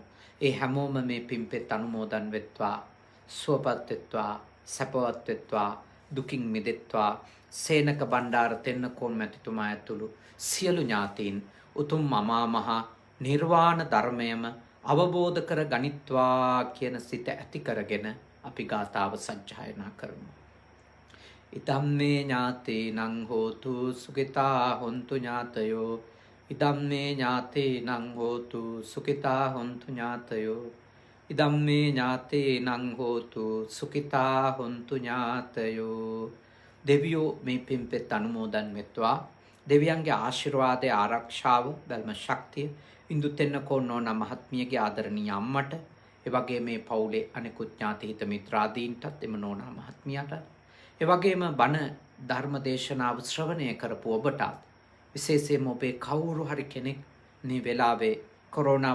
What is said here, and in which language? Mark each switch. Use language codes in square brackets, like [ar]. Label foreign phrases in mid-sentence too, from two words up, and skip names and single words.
[si] ඒ හැමෝම මේ පින්පෙත් අනුමෝදන් වෙත්වා, සුවපත් වෙත්වා, සැපවත් වෙත්වා, දුකින් මිදෙත්වා. සේනක බණ්ඩාර තෙන්නකෝන් මැතිතුමා ඇතුළු සියලු ඥාතීන් උතුම් අමා මහ නිර්වාණ ධර්මයම අවබෝධ කර ගනිත්වා කියන සිත ඇති කරගෙන අපි ගාථාව සජ්ජායනා කරමු. [pi] ඉදම්මේ ඥාතේනං හෝතු සුඛිතා හොන්තු ඥාතයෝ. ඉදම්මේ ඥාතේනං හෝතු සුඛිතා හොන්තු ඥාතයෝ. ඉදම්මේ ඥාතේනං හෝතු සුඛිතා හොන්තු ඥාතයෝ. [si] දෙවියෝ මේ පින්පෙත් අනුමෝදන් වෙත්වා. දෙවියන්ගේ ආශිර්වාදයේ ආරක්ෂාව බැල්ම ශක්තිය ඉන්දු තෙන්නකෝන් නෝනා මහත්මියගේ ආදරණීය අම්මට, ඒ වගේ මේ පවුලේ අනෙකුත් ඥාති හිත මිත්‍රාදීන්ටත් එම නෝනා මහත්මියට, ඒ වගේම බණ ධර්ම දේශනාව ශ්‍රවණය කරපු ඔබටත්, විශේෂයෙන්ම ඔබේ කවුරු හරි කෙනෙක් මේ වෙලාවේ කොරෝනා